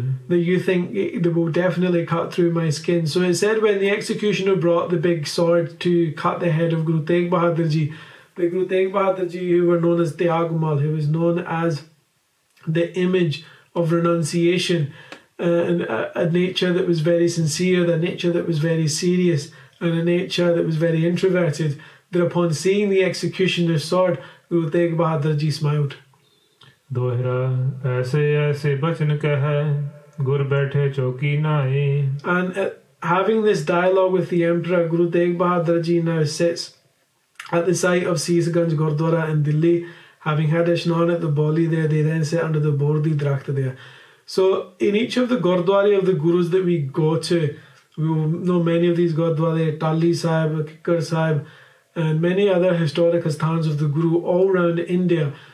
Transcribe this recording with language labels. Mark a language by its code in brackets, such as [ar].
[en] That you think it will definitely cut through my skin. So it said when the executioner brought the big sword to cut the head of Guru Tegh Bahadur ji, the Guru Tegh Bahadur ji, who were known as Tyagumal, who was known as the image of renunciation, and a nature that was very sincere, a nature that was very serious, and a nature that was very introverted, that upon seeing the executioner's sword, Guru Tegh Bahadur ji smiled. [pa] दोहरा ऐसे ऐसे बचन कह गुर बैठे चौकी नाए [en] And having this dialogue with the Emperor, Guru Tegh Bahadur ji now sits at the site of Seesganj Gurdwara in Delhi. Having had a shnan at the Boli there, they then sit under the Bordi Drakht there. So in each of the Gurdwara of the Gurus that we go to, we will know many of these Gurdwara, Tali Sahib, Kikkar Sahib, and many other historic asthans of the Guru all around India.